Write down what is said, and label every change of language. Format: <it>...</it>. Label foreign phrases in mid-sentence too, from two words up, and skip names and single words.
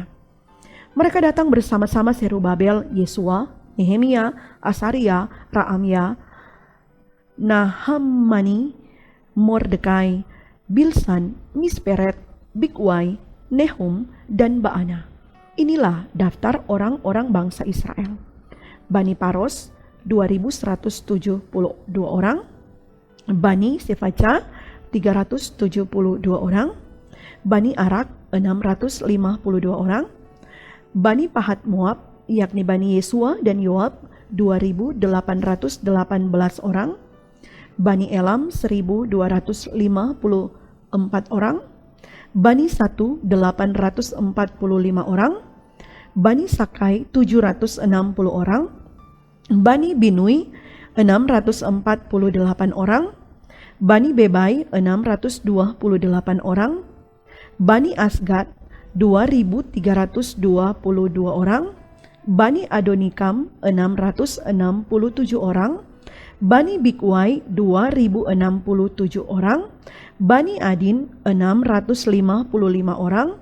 <id>Mereka datang bersama-sama Serubabel, Yesua, Nehemia, Asaria, Raamya, Nahamani, Mordekai, Bilsan, Misperet, Bigwai, Nehum, dan Baana. Inilah daftar orang-orang bangsa Israel. Bani Paros 2172 orang, Bani Sefaca 372 orang, Bani Arak 652 orang, Bani Pahat Moab yakni Bani Yesua dan Yoab 2818 orang, Bani Elam 1254 orang, Bani Satu 845 orang, Bani Sakai 760 orang, Bani Binui 648 orang, Bani Bebai 628 orang, Bani Asgad 2322 orang, Bani Adonikam 667 orang, Bani Bigwai 2067 orang, Bani Adin 655 orang,</id>